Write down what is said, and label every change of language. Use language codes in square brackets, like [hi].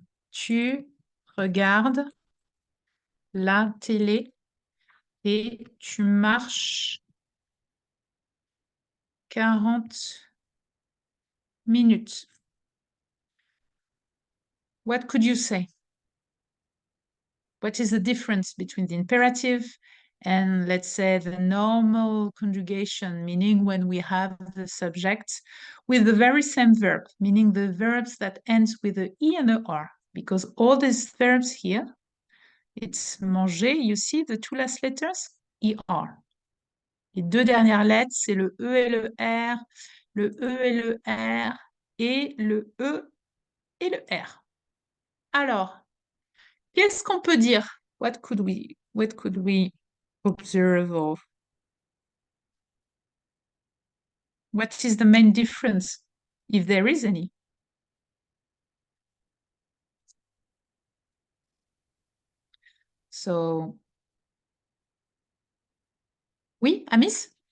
[fr] Tu regardes la télé et tu marches 40 minutes. [en] What could you say? What is the difference between the imperative and, let's say, the normal conjugation, meaning when we have the subject with the very same verb, meaning the verbs that ends with the E and the R, because all these verbs here, it's manger, you see the two last letters, ER. [fr] Les deux dernières lettres, c'est le E et le R, le E et le R, et le E et le R. Alors, qu'est-ce qu'on peut dire? [en] What could we observe of? What is the main difference, if there is any? So, oui, Amis?